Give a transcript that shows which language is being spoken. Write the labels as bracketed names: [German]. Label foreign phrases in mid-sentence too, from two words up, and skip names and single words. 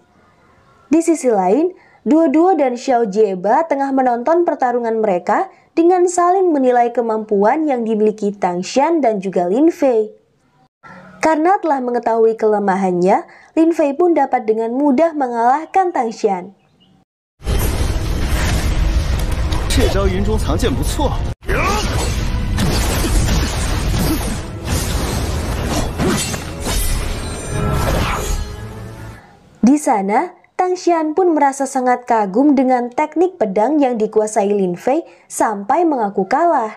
[Indonesian] Di sisi lain, Duo dan Xiao Jieba tengah menonton pertarungan mereka dengan saling menilai kemampuan yang dimiliki Tang Xian dan juga Lin Fei. Karena telah mengetahui kelemahannya, Lin Fei pun dapat dengan mudah mengalahkan Tang Xian. [Chinese] 这招云中藏剑不错。 [Indonesian] Di sana, Tang Xian pun merasa sangat kagum dengan teknik pedang yang dikuasai Lin Fei sampai mengaku kalah.